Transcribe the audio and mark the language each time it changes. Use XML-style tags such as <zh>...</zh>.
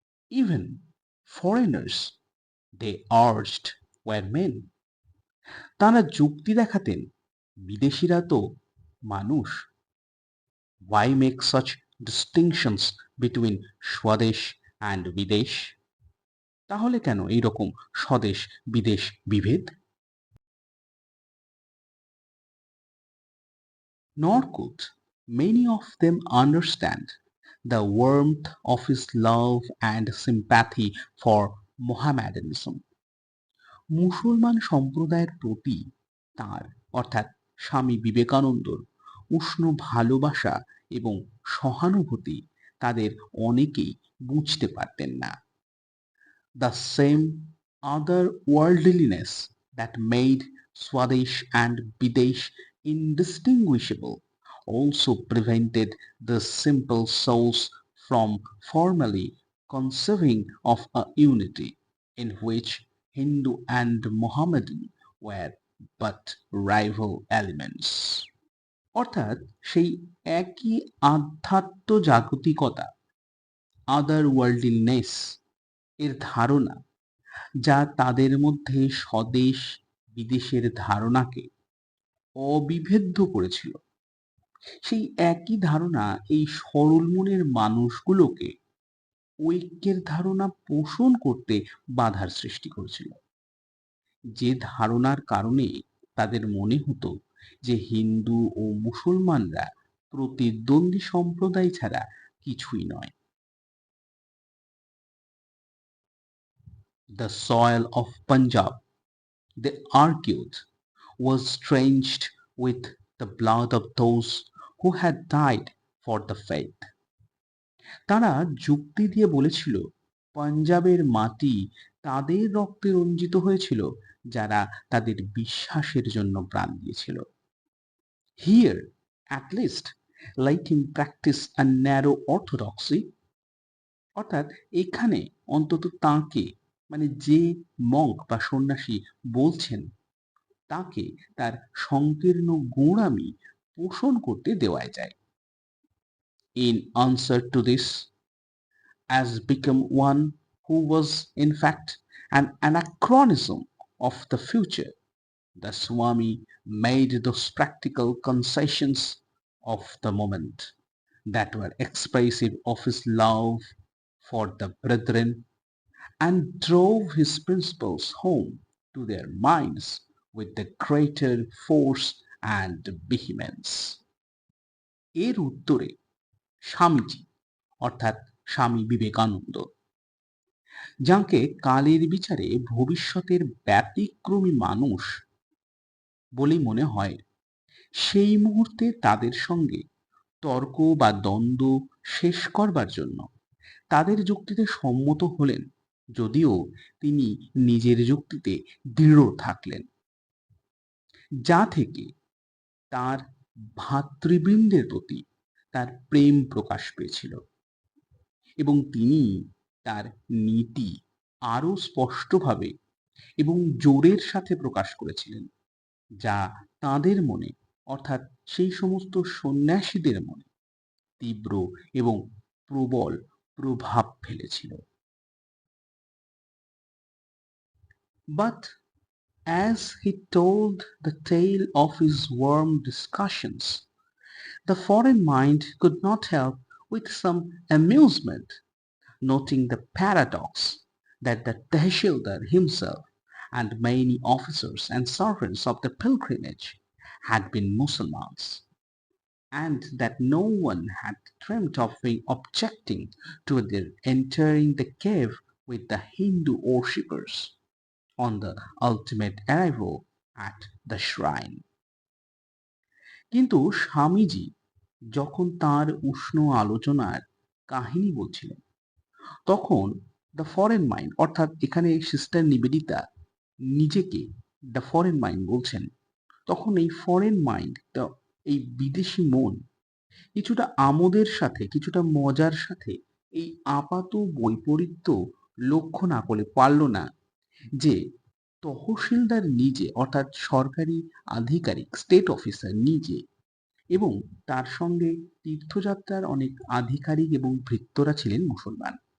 <en>even foreigners they urged war men,</en> <bn>তারা যুক্তি দেখাতেন, বিদেশিরা তো মানুষ,</bn> <en>why make such distinctions between</en> <bn>স্বদেশ and বিদেশ, তাহলে কেন এইরকম স্বদেশ বিদেশ বিভেদ?</bn> <en>Nor could many of them understand the warmth of his love and sympathy for Mohammedanism.</en> <bn>মুসলমান সম্প্রদায়ের প্রতি তার অর্থাৎ স্বামী বিবেকানন্দর উষ্ণ ভালোবাসা এবং সহানুভূতি তাদের অনেকেই বুঝতে পারতেন না।</bn> <en>The same otherworldliness that made Swadesh and Videsh indistinguishable also prevented the simple souls from formally conceiving of a unity in which Hindu and Mohammedan were but rival elements.</en> <bn>অর্থাৎ সেই একই আধ্যাত্ম জাগতিকতা, otherworldliness এর ধারণা, যা তাদের মধ্যে স্বদেশ বিদেশের ধারণাকে অবিভেদ্য করেছিল, সেই একই ধারণা এই সরল মনের মানুষগুলোকে ঐক্যের ধারণা পোষণ করতে বাধার সৃষ্টি করেছিল। যে ধারণার কারণে তাদের মনে হতো যে হিন্দু ও মুসলমানরা প্রতিদ্বন্দ্বী সম্প্রদায় ছাড়া কিছুই নয়।</bn> <en>The soil of Punjab, they argued, was drenched with the blood of those who had died for the faith.</en> <bn>তারা যুক্তি দিয়ে বলেছিল, পাঞ্জাবের মাটি তাদের রক্তে রঞ্জিত হয়েছিল যারা তাদের বিশ্বাসের জন্য প্রাণ দিয়েছিল।</bn> <en>Here, at least, let him practice a narrow orthodoxy,</en> <bn>অর্থাৎ এখানে অন্তত তাকে মানে যে মঙ্ক বা সন্ন্যাসী বলছেন তাকে তার সংকীর্ণ গোঁড়ামি পোষণ করতে দেওয়া যায়।</bn> <en>In answer to this, as become one who was in fact an anachronism of the future, the Swami made those practical concessions of the moment that were expressive of his love for the brethren and drove his principles home to their minds with the greater force and vehemence.</en> <bn>এর উত্তরে স্বামীজি অর্থাৎ স্বামী বিবেকানন্দ, যাকে কালের বিচারে ভবিষ্যতের ব্যতিক্রমী মানুষ বলেই মনে হয়, সেই মুহূর্তে তাদের সঙ্গে তর্ক বা দ্বন্দ্ব শেষ করবার জন্য তাদের যুক্তিতে সম্মত হলেন, যদিও তিনি নিজের যুক্তিতে দৃঢ় থাকলেন, যা থেকে তার ভ্রাতৃবৃন্দের প্রতি তার প্রেম প্রকাশ পেয়েছিল এবং তিনি তার নীতি আরো স্পষ্টভাবে এবং জোরের সাথে প্রকাশ করেছিলেন, যা তাদের মনে অর্থাৎ সেই সমস্ত সন্ন্যাসীদের মনে তীব্র এবং প্রবল প্রভাব ফেলেছিল।</bn> <en>But as he told the tale of his warm discussions, the foreign mind could not help with some amusement noting the paradox that the Tehsildar himself and many officers and servants of the pilgrimage had been Muslims, and that no one had dreamt of objecting to their entering the cave with the Hindu worshippers on the ultimate arrival at the shrine.</en> <bn>কিন্তু স্বামীজি যখন তার উষ্ণ আলোচনার কাহিনী বলছিলেন, তখন the foreign mind অর্থাৎ এখানে সিস্টার নিবেদিতা নিজেকে দ্য ফরেন মাইন্ড বলছেন, তখন এই ফরেন মাইন্ড, এই বিদেশি মন কিছুটা আমোদের সাথে, কিছুটা মজার সাথে এই আপাত বৈপরীত্য লক্ষ্য না করে পারল না যে তহসিলদার নিজে, অর্থাৎ সরকারি আধিকারিক, স্টেট অফিসার নিজে, এবং তার সঙ্গে তীর্থযাত্রার অনেক আধিকারিক এবং ভৃত্যরা ছিলেন মুসলমান,</bn>